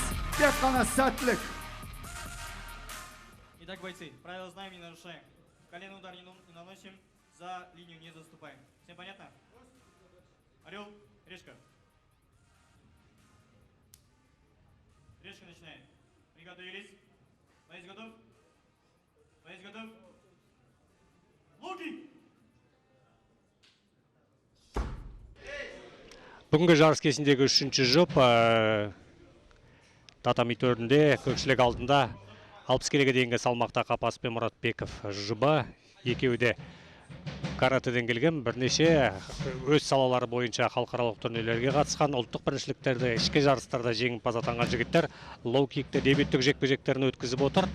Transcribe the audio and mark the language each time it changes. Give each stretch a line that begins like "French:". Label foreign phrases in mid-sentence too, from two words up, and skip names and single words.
Kazakh: Тек қана сәттілік.
Russian: Итак, бойцы, правила знаем, не нарушаем. Колено удар не наносим, за линию не заступаем. Всем понятно? Орел, решка. Решка начинаем. Приготовились. Боец готов? Боец готов? Луки!
Kazakh: Бүгінгі жарыс кесіндегі 3-ші жұп татами төрінде көпшілік алдында 60 келіге дейінгі салмақта Қапасов пен Мұратбеков жұбы. Екеуі де каратэден келген, бірнеше өз салалары бойынша халықаралық турнирлерге қатысқан, ұлттық біріншіліктерді, ішкі жарыстарда жеңімпаз атанған жігіттер лоу-кикте дебюттік жекпе-жектерін өткізіп отыр.